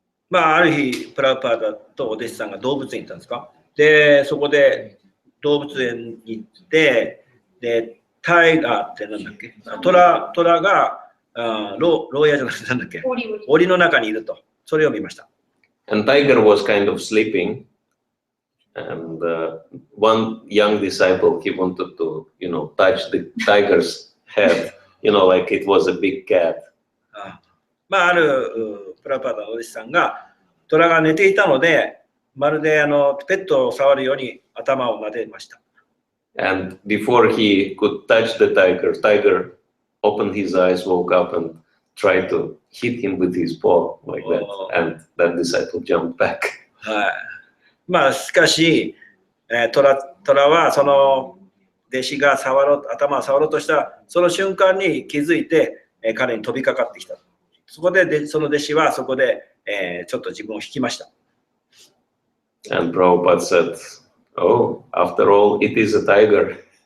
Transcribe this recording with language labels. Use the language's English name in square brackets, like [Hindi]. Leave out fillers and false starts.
[Japanese] まあ、ある日、プラブパーダとお弟子さんが動物園に行ったんですか。で、そこで動物園に行って、で、タイガーってなんだっけ、トラが牢屋じゃなくてなんだっけ、檻の中にいると、それを見ました。 [English] And tiger was kind of sleeping, and one young disciple, he wanted to, touch the tiger's head, like it was a big cat. [Japanese] まあ、あるプラブパーダのお弟子さんが、トラが寝ていたので、まるでペットを触るように頭を撫でました。 [English] And before he could touch the tiger opened his eyes, woke up, and tried to hit him with his paw like that. And that disciple jumped back. [Japanese] はい。まあ、しかし、トラはその弟子が頭を触ろうとしたその瞬間に気づいて、彼に飛びかかってきた。そこでその弟子はそこで、ちょっと自分を引きました。 [English] And Prabhupada said, "Oh, after all, it is a tiger."